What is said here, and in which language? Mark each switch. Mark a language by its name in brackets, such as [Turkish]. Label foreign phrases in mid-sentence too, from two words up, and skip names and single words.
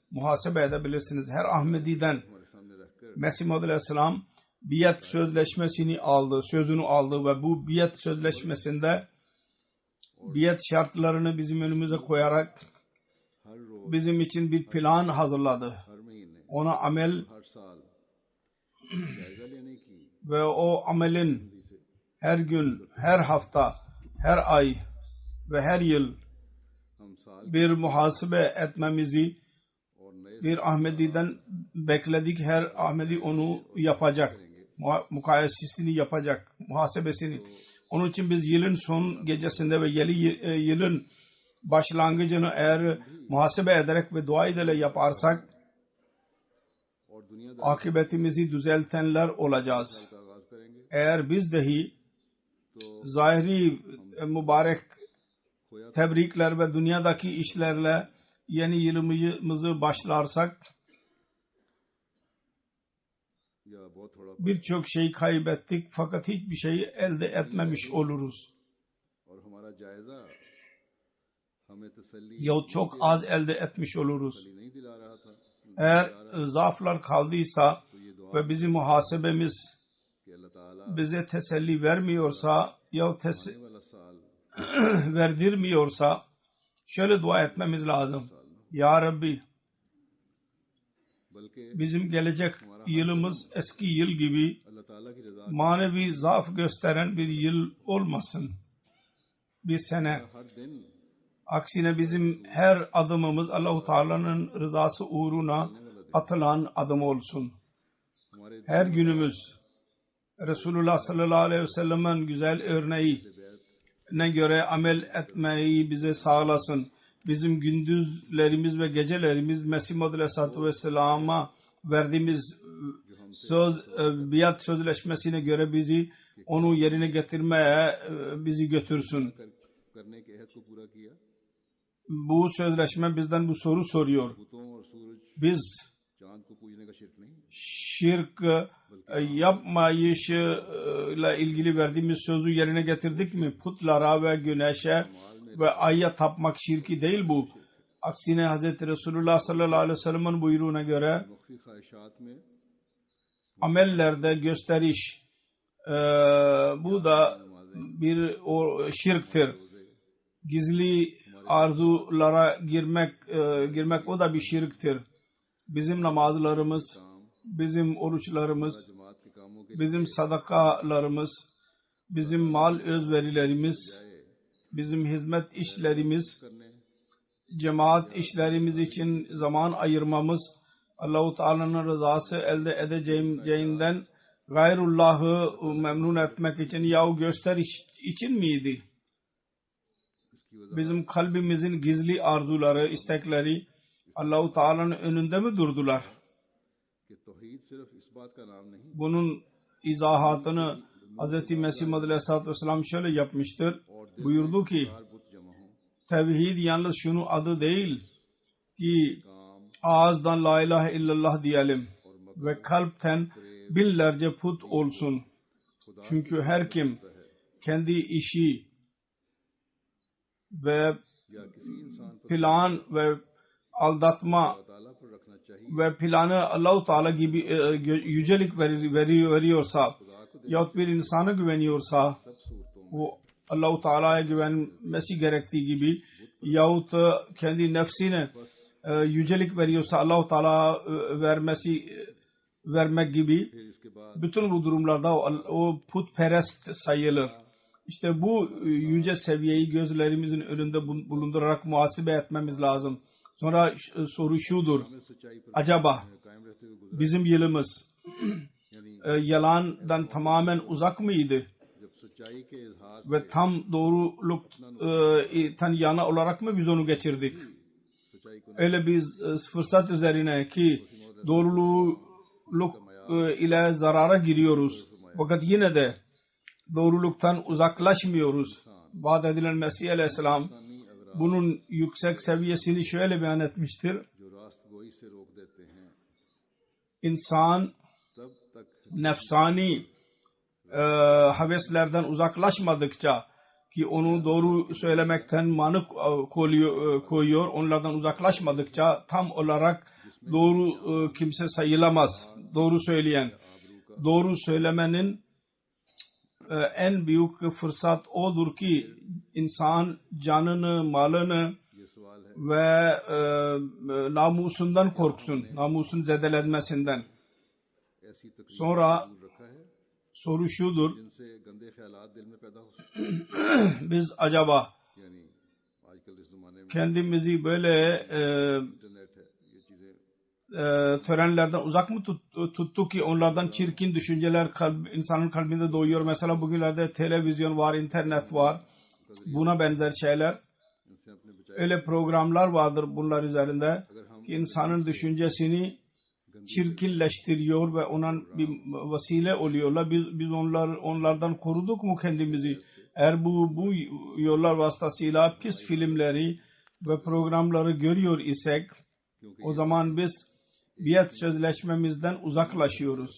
[Turkish] Muhasebe edebilirsiniz. Her Ahmedi'den [Urdu] ہمارے سامنے رکھ کر [Turkish] Mesih Muhammed Aleyhisselam biat sözleşmesini aldı, sözünü aldı ve bu biat sözleşmesinde biat şartlarını bizim önümüze koyarak [Urdu] ہر روز [Turkish] bizim için bir plan hazırladı. [Urdu] ہر مہینے [Turkish] Ona amel [Urdu] ہر سال جائزہ لینے کی [Turkish] ve o amelin her gün, her hafta, her ay ve her yıl [Urdu] ہم سال [Turkish] bir muhasebe etmemizi [Urdu] اور نئے [Turkish] bir Ahmedi'den bekledik. Her Ahmedi onu yapacak. Mukayesesini yapacak. Muhasebesini. Onun için biz yılın son gecesinde ve yeni yılın başlangıcını eğer muhasebe ederek ve dua ile yaparsak [Urdu] اور دنیاداری [Turkish] akıbetimizi düzeltenler olacağız. [Urdu] کا آغاز کریں گے [Turkish] Eğer biz dahi [Urdu] तो [Turkish] zahiri mübarek [Urdu] खोया [Turkish] tebrikler ve dünyadaki işlerle yeni yılımızı başlarsak [Urdu] یا بہت تھوڑا [Turkish] birçok şey kaybettik fakat hiçbir şeyi elde etmemiş oluruz. [Urdu] اور ہمارا جائزہ ہمیں تسلی [Turkish] Yahut çok az elde etmiş oluruz. [Urdu] نہیں دلا رہا تھا [Turkish] Eğer zaaflar kaldıysa [Urdu] تو یہ دعا [Turkish] ve bizim muhasebemiz [Urdu] کہ اللہ تعالیٰ [Turkish] bize teselli vermiyorsa yahut [Urdu] آنے والا سال [Turkish] verdirmiyorsa şöyle dua etmemiz lazım. [Arabic] يا ربي [Urdu] बल्कि [Turkish] bizim gelecek yılımız eski yıl gibi [Urdu] اللہ تعالیٰ کی رضا [Turkish] manevi zaaf gösteren bir yıl olmasın. bir sene. [Urdu] ہر دن [Turkish] Aksine bizim her adımımız Allah-u Teala'nın rızası uğruna atılan adım olsun. [Urdu] हमारे [Turkish] Her günümüz Resulullah [Arabic] صلى الله عليه وسلم [Turkish] güzel örneğine göre amel etmeyi bize sağlasın. Bizim gündüzlerimiz ve gecelerimiz Mesih Muhammed [Arabic] عليه الصلاة والسلام [Turkish] verdiğimiz biat sözleşmesine göre bizi onu yerine getirmeye bizi götürsün. [Urdu] کرنے کے عہد کو پورا کیا. [Turkish] Bu sözleşme bizden bu soru soruyor. [Urdu] بتوں اور سورج [Turkish] Biz [Urdu] چاند کو پوجنے کا شرک نہیں. [Turkish] şirk yapmayışla ilgili verdiğimiz sözü yerine getirdik mi? Putlara ve güneşe ve ayya tapmak şirki değil bu. Aksine Hz. Resulullah [Arabic] صلى الله عليه وسلم [Turkish] buyruğuna göre [Urdu] مخفی خواہشات میں [Turkish] amellerde gösteriş bu da bir şirktir. Gizli arzulara girmek o da bir şirktir. Bizim namazlarımız, bizim oruçlarımız, [Urdu] جماعت کے کاموں کے [Turkish] bizim sadakalarımız, bizim mal özverilerimiz, bizim hizmet işlerimiz, [Urdu] करने [Turkish] cemaat işlerimiz için zaman ayırmamız, Allah-u Teala'nın rızası elde edeceğinden gayrullah'ı memnun etmek için yahu gösteriş için miydi? Bizim kalbimizin gizli arzuları, istekleri Allah-u Teala'nın önünde mi durdular? [Urdu] کہ توحید صرف اس بات کا نام نہیں [Turkish] Bunun izahatını Hz. Mesih Muhammed [Arabic] عليه الصلاة والسلام [Turkish] şöyle yapmıştır. Buyurdu ki [Urdu] ہر بت جمع ہو [Turkish] tevhid yalnız şunu adı değil ki [Urdu] काम [Turkish] ağızdan [Arabic] لا إله إلا الله [Turkish] diyelim ve kalpten binlerce put olsun. Çünkü her kim kendi işi ve [Urdu] یا کسی انسان پر [Turkish] plan ve aldatma [Urdu] اللہ تعالیٰ پر رکھنا چاہیے. [Turkish] ve planı Allah-u Teala gibi yücelik veriyorsa yahut bir insana güveniyorsa [Urdu] سب صورتوں [Turkish] o Allah-u Teala'ya güvenmesi gerektiği gibi yahut kendi nefsine yücelik veriyorsa Allah-u Teala vermek gibi [Urdu] پھر اس کے بعد [Turkish] bütün bu durumlarda o putperest sayılır. İşte bu yüce seviyeyi gözlerimizin önünde bulundurarak muhasebe etmemiz lazım. Sonra soru şudur. [Urdu] ہمیں سچائی پر [Turkish] Acaba [Urdu] قائم رہتے ہوئے گزرا, [Turkish] bizim yılımız [Urdu] यानी [Turkish] yalandan tamamen uzak mıydı? [Urdu] جب سچائی کے اظہار [Turkish] Ve tam doğruluktan yana olarak mı biz onu geçirdik? [Urdu] سچائی کو [Turkish] Öyle biz fırsat üzerine ki doğruluk ile zarara giriyoruz. Fakat yine de doğruluktan uzaklaşmıyoruz. Vaat edilen Mesih Aleyhisselam [Urdu] نہیں اگر [Turkish] bunun yüksek seviyesini şöyle beyan etmiştir. [Urdu] جو راست گوئی سے روک دیتے ہیں [Turkish] İnsan [Urdu] تب تک [Turkish] nefsani heveslerden uzaklaşmadıkça ki onu doğru söylemekten mani koyuyor, onlardan uzaklaşmadıkça tam olarak doğru kimse sayılamaz. Doğru söyleyen. Doğru söylemenin en büyük fırsat odur ki insan canını, malını [Urdu] یہ سوال ہے [Turkish] ve namusundan korksun. Namusun zedelenmesinden. [Urdu] ایسی تکلیف [Turkish] Sonra [Urdu] دور رکھا ہے [Turkish] soru şudur. [Urdu] جن سے گندے خیالات دل میں پیدا ہو سکتے ہیں. [Turkish] Biz acaba [Urdu] یعنی آج کل اس زمانے میں [Turkish] kendimizi böyle [Urdu] انٹرنیٹ ہے، یہ چیزیں [Turkish] törenlerden uzak mı tuttuk ki onlardan çirkin düşünceler insanın kalbinde doğuyor. Mesela bugünlerde televizyon var, internet var. Buna benzer şeyler. [Urdu] ان سے اپنے بچائے [Turkish] Öyle programlar vardır bunlar üzerinde ki insanın düşüncesini çirkinleştiriyor ve ona bir vesile oluyorlar. Biz onlardan koruduk mu kendimizi? Eğer bu yollar vasıtasıyla pis filmleri ve programları görüyor isek o zaman biz biat sözleşmemizden uzaklaşıyoruz.